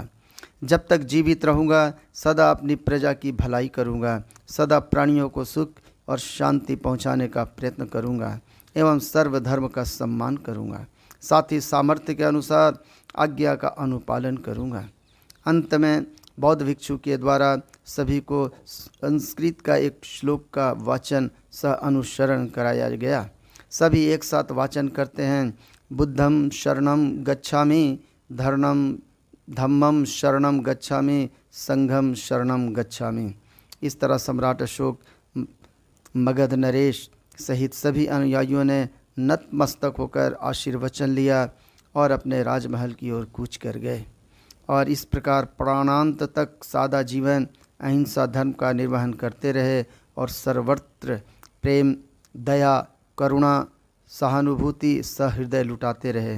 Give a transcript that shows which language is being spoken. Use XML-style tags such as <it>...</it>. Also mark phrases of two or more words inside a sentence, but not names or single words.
<hi>जब तक जीवित रहूँगा सदा अपनी प्रजा की भलाई करूँगा, सदा प्राणियों को सुख और शांति पहुँचाने का प्रयत्न करूँगा एवं सर्वधर्म का सम्मान करूँगा। साथ ही सामर्थ्य के अनुसार आज्ञा का अनुपालन करूँगा। अंत में बौद्ध भिक्षु के द्वारा सभी को संस्कृत का एक श्लोक का वाचन सह अनुसरण कराया गया। सभी एक साथ वाचन करते हैं।</hi> <pi>बुद्धं शरणं गच्छामि, धम्मं शरणं गच्छामि, संघं शरणं गच्छामि।</pi> <hi>इस तरह सम्राट अशोक, मगध नरेश सहित सभी अनुयायियों ने नतमस्तक होकर आशीर्वचन लिया और अपने राजमहल की ओर कूच कर गए और इस प्रकार प्राणांत तक सादा जीवन अहिंसा धर्म का निर्वहन करते रहे और सर्वत्र प्रेम, दया, करुणा, सहानुभूति सहृदय लुटाते रहे।</hi>